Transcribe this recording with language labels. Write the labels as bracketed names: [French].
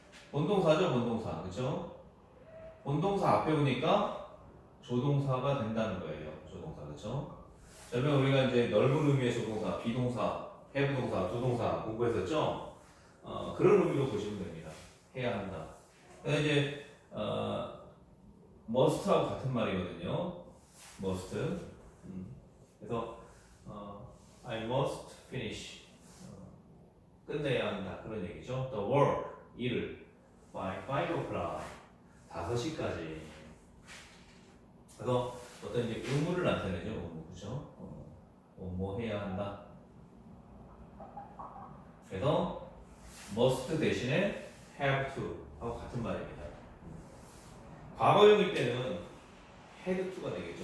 [Korean] 본동사죠, 본동사, 그렇죠? 본동사 앞에 오니까 조동사가 된다는 거예요. 조동사, 그렇죠? 저번에 우리가 이제 넓은 의미의 조동사, 비동사, 해부동사, 조동사 공부했었죠? 그런 의미로 보시면 됩니다. 해야 한다. 그래서 이제 must하고 같은 말이거든요. [English] must. [Korean] 그래서 [English] I must finish. [Korean] 끝내야 한다. 그런 얘기죠. [English] The work, [Korean] 일을 [English] by 5 o'clock. [Korean] 5시까지. 그래서 어떤 이제 의무를 나타내죠. 의무, 그죠? 뭐 해야 한다. 그래서 must 대신에 have to 하고 같은 말입니다. 과거형일 때는 had to가 되겠죠.